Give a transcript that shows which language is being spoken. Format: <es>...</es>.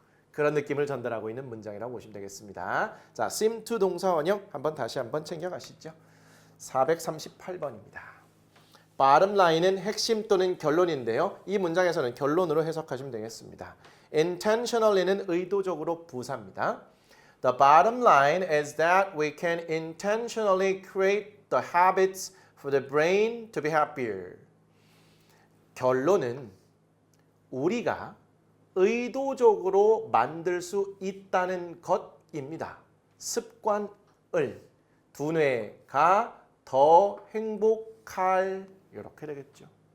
<ko>그런 느낌을 전달하고 있는 문장이라고 보시면 되겠습니다. 자, seem to 동사 원형 다시 한번 챙겨가시죠. 438번입니다. bottom line은 핵심 또는 결론인데요. 이 문장에서는 결론으로 해석하시면 되겠습니다. intentionally는 의도적으로 부사입니다.</ko> <en>The bottom line is that we can intentionally create the habits for the brain to be happier.</en> <ko>결론은 우리가 의도적으로 만들 수 있다는 것입니다. 습관을 두뇌가 더 행복할 이렇게 되겠죠.</ko>